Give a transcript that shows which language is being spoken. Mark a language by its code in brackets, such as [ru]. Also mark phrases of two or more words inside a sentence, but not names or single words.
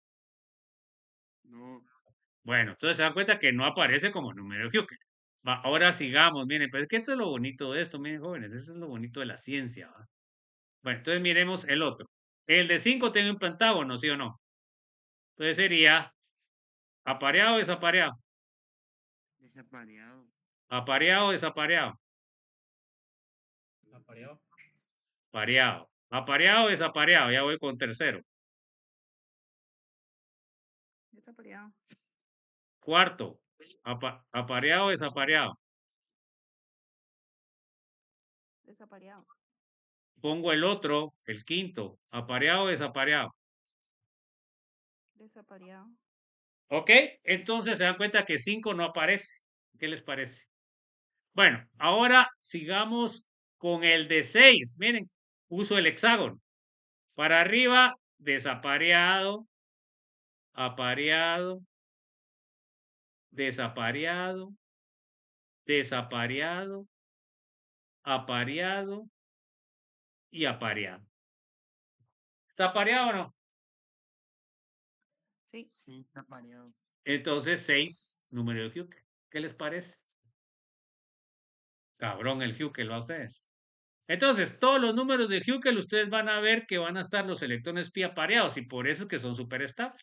[es] No. Bueno, entonces se dan cuenta que no aparece como número de Hughes. Va, ahora sigamos, miren, pues es que esto es lo bonito de esto, miren, jóvenes, eso es lo bonito de la ciencia, ¿va? Bueno, entonces miremos el otro. El de 5 tiene un pentágono, ¿sí o no? Entonces sería apareado o desapareado. Desapareado. Apareado o desapareado. Apareado. Pareado. Apareado o desapareado. Ya voy con tercero. Desapareado. Cuarto. Apareado o desapareado. Desapareado. Pongo el otro, el quinto. Apareado o desapareado. Desapareado. ¿Ok? Entonces se dan cuenta que 5 no aparece. ¿Qué les parece? Bueno, ahora sigamos con el de 6. Miren, uso el hexágono. Para arriba, desapareado, apareado, desapareado, desapareado, apareado y apareado. ¿Está apareado o no? Sí. Sí, está pareado. Entonces, 6, número de Hückel. ¿Qué les parece? Cabrón el Hückel, ¿va a ustedes? Entonces, todos los números de Hückel, ustedes van a ver que van a estar los electrones pi apareados y por eso es que son súper estables.